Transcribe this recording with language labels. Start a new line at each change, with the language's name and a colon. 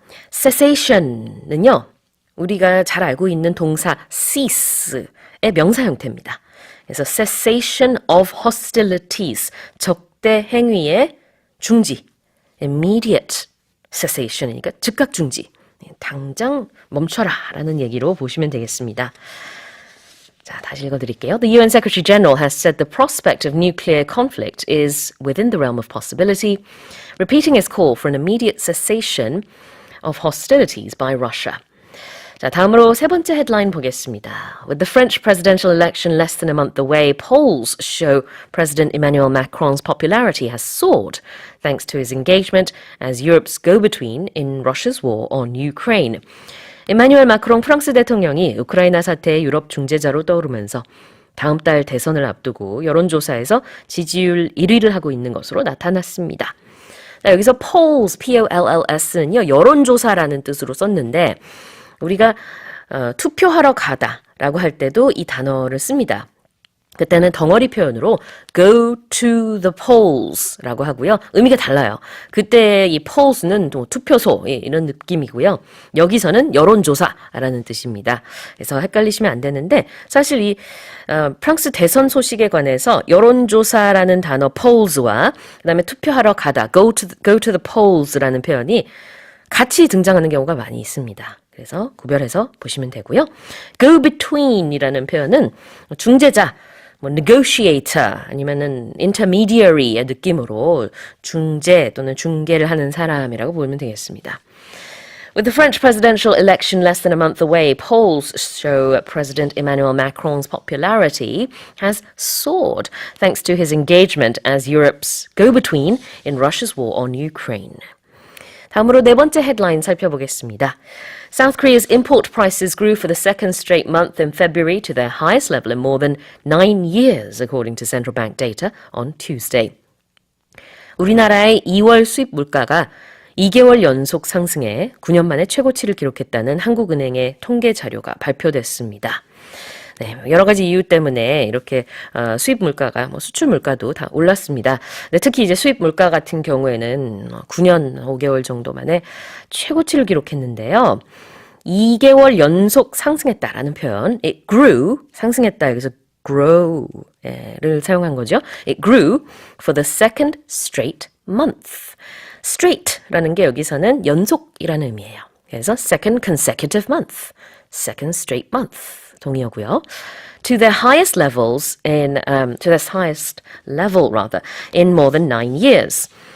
Korean: cessation는요, 우리가 잘 알고 있는 동사 cease의 명사 형태입니다. 그래서
English: cessation of hostilities,
Korean: 적대 행위의 중지, immediate cessation이니까 즉각 중지, 당장 멈춰라 라는 얘기로 보시면 되겠습니다. 자, 다시 읽어드릴게요.
English: The UN Secretary General has said the prospect of nuclear conflict is within the realm of possibility, repeating his call for an immediate cessation of hostilities by Russia.
Korean: 자, 다음으로 세 번째 헤드라인 보겠습니다.
English: With the French presidential election less than a month away, polls show President Emmanuel Macron's popularity has soared thanks to his engagement as Europe's go-between in Russia's war on Ukraine.
Korean: 이마뉴엘 마크롱 프랑스 대통령이 우크라이나 사태의 유럽 중재자로 떠오르면서 다음 달 대선을 앞두고 여론조사에서 지지율 1위를 하고 있는 것으로 나타났습니다. 자, 여기서 polls, P-O-L-L-S는요, 여론조사라는 뜻으로 썼는데 우리가 투표하러 가다라고 할 때도 이 단어를 씁니다. 그때는 덩어리 표현으로
English: go to the polls
Korean: 라고 하고요. 의미가 달라요. 그때 이 polls는 또 투표소 이런 느낌이고요. 여기서는 여론조사라는 뜻입니다. 그래서 헷갈리시면 안 되는데 사실 이 프랑스 대선 소식에 관해서 여론조사라는 단어 polls와 그다음에 투표하러 가다
English: go to the polls
Korean: 라는 표현이 같이 등장하는 경우가 많이 있습니다. 그래서 구별해서 보시면 되고요. go between이라는 표현은 중재자 뭐 negotiator 아니면은 intermediary의 느낌으로 중재 또는 중개를 하는 사람이라고 보면 되겠습니다.
English: With the French presidential election less than a month away, polls show President Emmanuel Macron's popularity has soared thanks to his engagement as Europe's go-between in Russia's war on Ukraine.
Korean: 다음으로 네 번째 헤드라인 살펴보겠습니다.
English: South Korea's import prices grew for the second straight month in February to their highest level in more than 9 years, according to central bank data on Tuesday.
Korean: 우리나라의 2월 수입 물가가 2개월 연속 상승해 9년 만에 최고치를 기록했다는 한국은행의 통계 자료가 발표됐습니다. 네, 여러 가지 이유 때문에 이렇게 수입 물가가 수출 물가도 다 올랐습니다. 네, 특히 이제 수입 물가 같은 경우에는 9년 5개월 정도 만에 최고치를 기록했는데요. 2개월 연속 상승했다라는 표현,
English: it grew,
Korean: 상승했다 여기서 grow를 사용한 거죠.
English: It grew for the second straight month.
Korean: straight라는 게 여기서는 연속이라는 의미예요. 그래서
English: second consecutive month, second straight month.
Korean: 동의어고요.
English: To their highest levels to their highest level rather in more than 9 years.